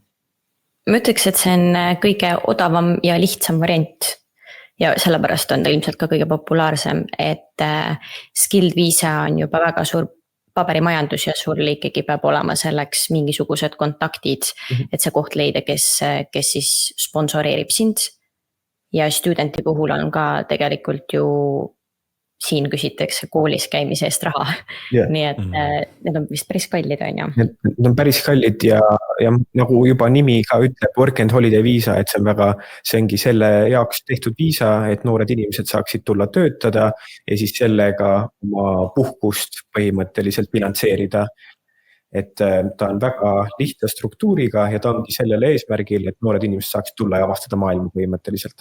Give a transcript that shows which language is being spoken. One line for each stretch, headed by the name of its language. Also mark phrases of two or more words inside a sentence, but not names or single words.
Estonian: Ma ütleks, et see on kõige odavam ja lihtsam variant ja sellepärast on ta ilmselt ka kõige populaarsem, et skilled viisa on juba väga suur paberimajandus ja sul ikkagi peab olema selleks mingisugused kontaktid, et see koht leida, kes siis sponsoreerib sind. Ja studenti puhul on ka tegelikult ju siin küsitakse koolis käimise eest raha. Nii et need on vist päris kallid, on ju? Need on päris kallid ja nagu juba nimi ka ütleb
English: work and holiday
Estonian: viisa, et see ongi selle jaoks tehtud viisa, et noored inimesed saaksid tulla töötada ja siis sellega oma puhkust põhimõtteliselt finantseerida. Et ta on väga lihtsa struktuuriga ja ta ongi sellele eesmärgil, et noored inimesed saaksid tulla ja avastada maailma põhimõtteliselt.